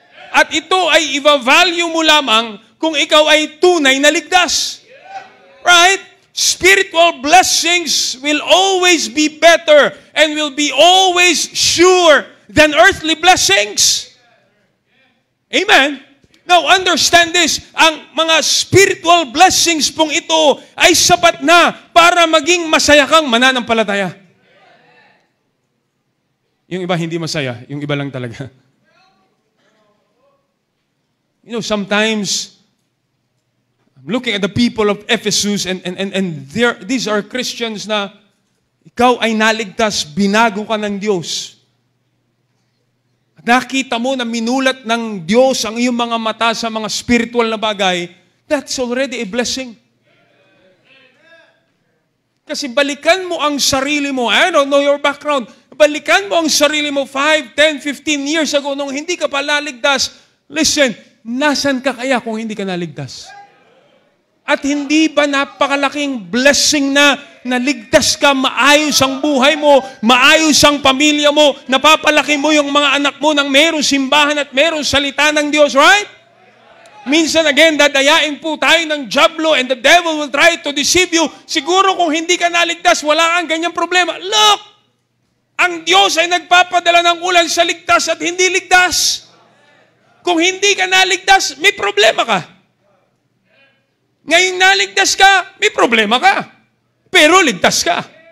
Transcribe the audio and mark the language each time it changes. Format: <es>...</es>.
<tl>At ito ay i-value mo lamang kung ikaw ay tunay na ligtas. Right?</tl> <en>Spiritual blessings will always be better and will be always sure than earthly blessings. Amen? Now, understand this.</en> <tl>Ang mga spiritual blessings pong ito ay sapat na para maging masaya kang mananampalataya. Yung iba hindi masaya, yung iba lang talaga.</tl> <en>You know, sometimes I'm looking at the people of Ephesus and these are Christians</en> <tl>na ikaw ay naligtas, binago ka ng Diyos. At nakita mo na minulat ng Diyos ang iyong mga mata sa mga spiritual na bagay,</tl> <en>that's already a blessing.</en> <tl>Kasi balikan mo ang sarili mo,</tl> <en>I don't know your background,</en> <tl>balikan mo ang sarili mo 5, 10, 15 years ago nung hindi ka pa naligtas. Listen, nasan ka kaya kung hindi ka naligtas? At hindi ba napakalaking blessing na naligtas ka, maayos ang buhay mo, maayos ang pamilya mo, napapalaki mo yung mga anak mo nang merong simbahan at merong salita ng Diyos, right? Minsan again, dadayain po tayo ng diablo</tl> <en>and the devil will try to deceive you.</en> <tl>Siguro kung hindi ka naligtas, wala kang ganyang problema. Look! Ang Diyos ay nagpapadala ng ulan sa ligtas at hindi ligtas. Kung hindi ka naligtas, may problema ka. Ngayong naligtas ka, may problema ka. Pero ligtas ka.</tl>